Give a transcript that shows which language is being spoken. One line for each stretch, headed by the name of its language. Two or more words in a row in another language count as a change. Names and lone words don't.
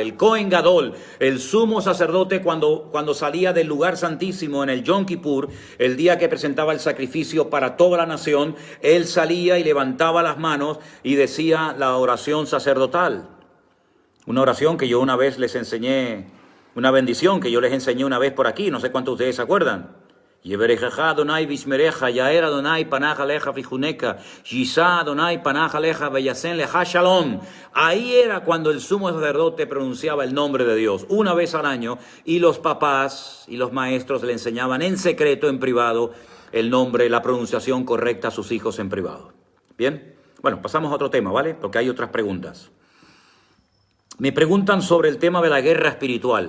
Spanish: El
Hebrew: כהן גדול,
Spanish: el sumo sacerdote, cuando salía del lugar santísimo en el Yom Kippur, el día que presentaba el sacrificio para toda la nación, él salía y levantaba las manos y decía la oración sacerdotal. Una oración que yo una vez les enseñé, una bendición que yo les enseñé una vez por aquí, no sé cuántos de ustedes se acuerdan.
Hebrew: יברכך אדוני וישמרך יאר אדוני פניו אליך ויחנך ישא אדוני פניו אליך וישם לך שלום.
Spanish: Ahí era cuando el sumo sacerdote pronunciaba el nombre de Dios, una vez al año, y los papás y los maestros le enseñaban en secreto, en privado, el nombre, la pronunciación correcta a sus hijos en privado. ¿Bien? Bueno, pasamos a otro tema, ¿vale? Porque hay otras preguntas. Me preguntan sobre el tema de la guerra espiritual.